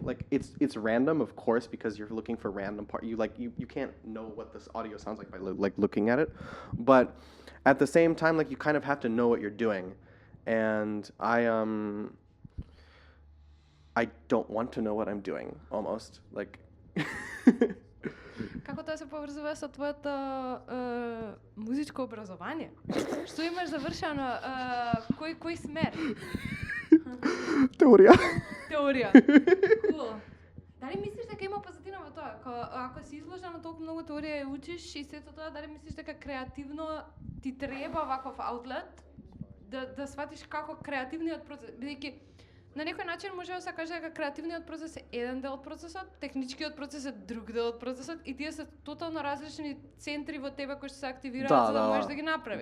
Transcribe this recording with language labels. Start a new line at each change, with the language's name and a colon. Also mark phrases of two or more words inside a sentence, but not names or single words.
English: Like it's random, of course, because you're looking for random part. You can't know what this audio sounds like by like looking at it, but at the same time, like you kind of have to know what you're doing, and I don't want to know what I'm doing almost like.
Macedonian: Како тоа се поврзува со твоето музичко образование? Што имаш завршено? Кој смер? Теорија. Теорија. Cool. Дали мислиш дека има позитивно во тоа? Ако си изложен на толку многу теорија и учиш и сето тоа, дали мислиш дека креативно ти треба ваков аутлет да сватиш како креативниот процес, бидејќи на некој начин може да се каже дека креативниот процес е еден дел од процесот, техничкиот процес е друг дел од процесот и тие се тотално различни центри во тебе кои што се активираат за да можеш да ги направиш.